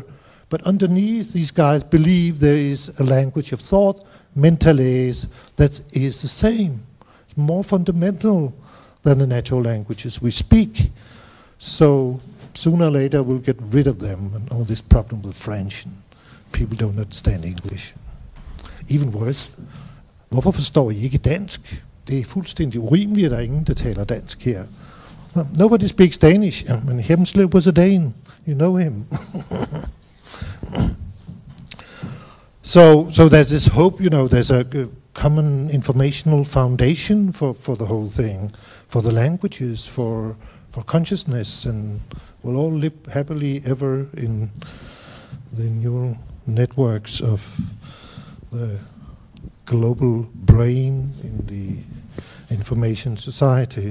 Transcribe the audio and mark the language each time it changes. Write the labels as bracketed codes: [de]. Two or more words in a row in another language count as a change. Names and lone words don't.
[en] But underneath, these guys believe there is a language of thought, mentales, that is the same. It's more fundamental than the natural languages we speak. So sooner or later we'll get rid of them and all this problem with French and people don't understand English. Even worse, [da] hvorfor forstår I ikke dansk? Det er fuldstændig urimeligt, at der er ingen, der taler dansk her. [en] Nobody speaks Danish. And Hemslip was a Dane. You know him. So there's this hope, you know, there's a common informational foundation for the whole thing, for the languages, for consciousness, and we'll all live happily ever in the neural networks of the global brain in the information society.